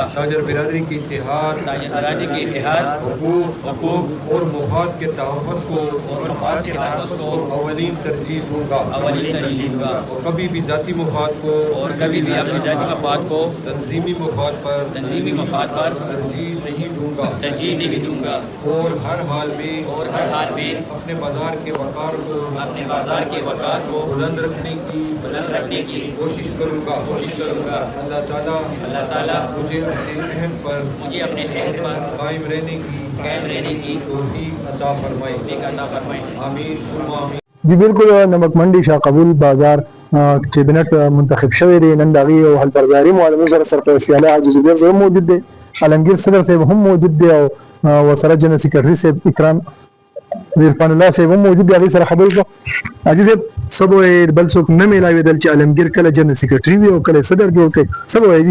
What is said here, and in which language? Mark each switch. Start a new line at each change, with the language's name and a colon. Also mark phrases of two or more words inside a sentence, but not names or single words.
Urdu: تاجر برادری کے اتحاد حقوق اور مفاد کے تحفظ کو اولین ترجیح دوں گا اور کبھی بھی ذاتی مفاد کو تنظیمی مفاد پر ترجیح نہیں دوں گا اور ہر حال میں اپنے بازار کے وقار کو بلند رکھنے کی کوشش کروں گا. اللہ تعالیٰ مجھے اپنے عہد پر قائم رہنے کی توفیق عطا فرمائے. آمین ثم آمین. جی بالکل,
Pashto: नमक मंडी शाह कबूल बाजार कैबिनेट منتخب شوی دی. نن د هغې یو حلبرداري مو زموږ سره سرپرست اعلی حاجي زبیر صاحب موجود دی، عالمگیر صدر صاحب هم موجود دی او ورسره جنرال سیکرټري صاحب اکرام عرفان الله صاحب هم موجود دی. هغې سره خبرې کوو. حاجي صاحب څه به وایې بل څوک نه میلاوېدل چې عالمگیر کله جنرال سیکرټري وي او کله صدر جوړ کړي، څه به وایې؟